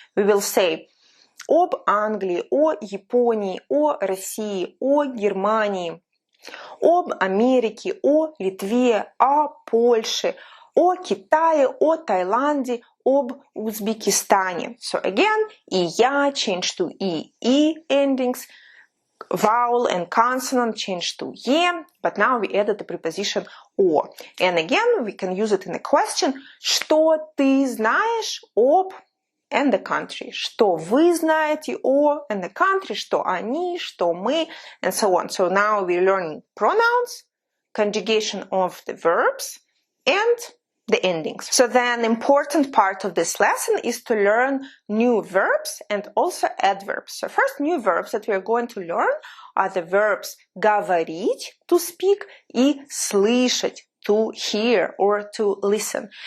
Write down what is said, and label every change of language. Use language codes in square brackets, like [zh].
[ru] We will say об Англии, о Японии, о России, о Германии, об Америке, о Литве, о Польше, о Китае, о Таиланде, об Узбекистане. [en] So again, и я change to e endings, vowel and consonant change to ye, but now we added the preposition о. And again, we can use it in a question. [ru] Что ты знаешь об [en] and the country? [ru] Что вы знаете о [en] and the country? [ru] Что они, что мы, [en] and so on. So now we're learning pronouns, conjugation of the verbs, and the endings. So then important part of this lesson is to learn new verbs and also adverbs. So first new verbs that we are going to learn are the verbs [ru] говорить, [en] to speak, [ru] и слышать, [en] to hear or to listen.